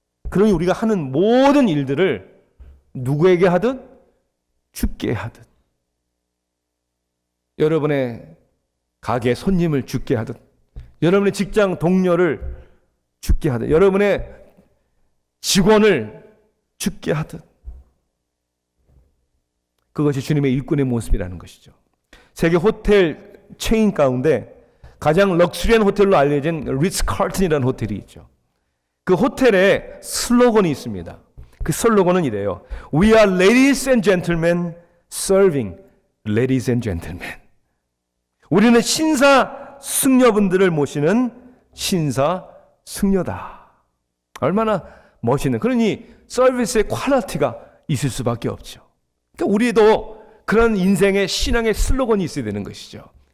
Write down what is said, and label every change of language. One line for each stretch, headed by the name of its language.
Korean: 그러니 우리가 하는 모든 일들을 누구에게 하든 주께 하든 여러분의 가게 손님을 주께 하든 여러분의 직장 동료를 주께 하든 여러분의 직원을 주께 하든 그것이 주님의 일꾼의 모습이라는 것이죠. 세계 호텔 체인 가운데 가장 럭셔리한 호텔로 알려진 리츠 칼튼이라는 호텔이 있죠. 그 호텔에 슬로건이 있습니다. 그 슬로건은 이래요.
English: We are ladies and gentlemen serving ladies and gentlemen.
Korean: 우리는 신사 승려분들을 모시는 신사 승려다. 얼마나 멋있는, 그러니 서비스의 퀄리티가 있을 수밖에 없죠. 그러니까 우리도 그런 인생의 신앙의 슬로건이 있어야 되는 것이죠.